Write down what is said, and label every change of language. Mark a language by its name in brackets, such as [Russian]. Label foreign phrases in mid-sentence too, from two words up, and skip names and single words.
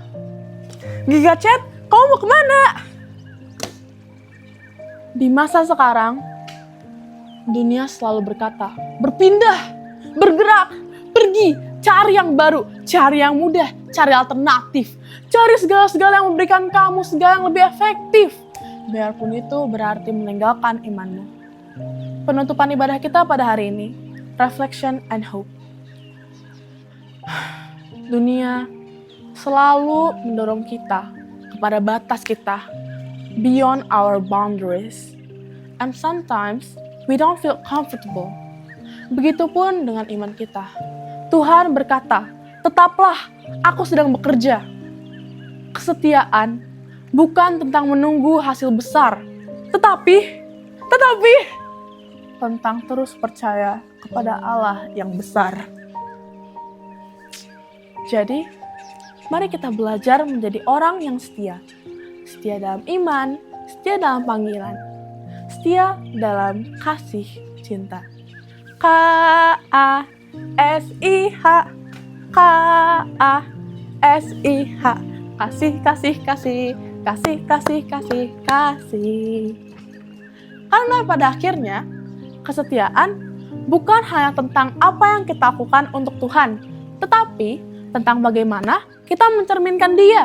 [Indonesian] Gigacet, kamu mau kemana? Di masa sekarang, dunia selalu berkata, berpindah, bergerak, pergi, cari yang baru, cari yang mudah, cari alternatif, cari segala-segala yang memberikan kamu segala yang lebih efektif. Biarpun itu berarti meninggalkan imanmu. Penutupan ibadah kita pada hari ini, [English] reflection and hope. [Indonesian] Dunia selalu mendorong kita kepada batas kita, [English] beyond our boundaries. And sometimes we don't feel comfortable. [Indonesian] Begitupun dengan iman kita. Tuhan berkata, tetaplah, aku sedang bekerja. Kesetiaan bukan tentang menunggu hasil besar, tetapi tentang terus percaya kepada Allah yang besar. Jadi, mari kita belajar menjadi orang yang setia. Setia dalam iman, setia dalam panggilan, setia dalam kasih cinta. K-A-S-I-H, K-A-S-I-H, kasih, kasih, kasih, kasih, kasih, kasih, kasih. Karena pada akhirnya, kesetiaan bukan hanya tentang apa yang kita lakukan untuk Tuhan, tetapi tentang bagaimana kita mencerminkan Dia.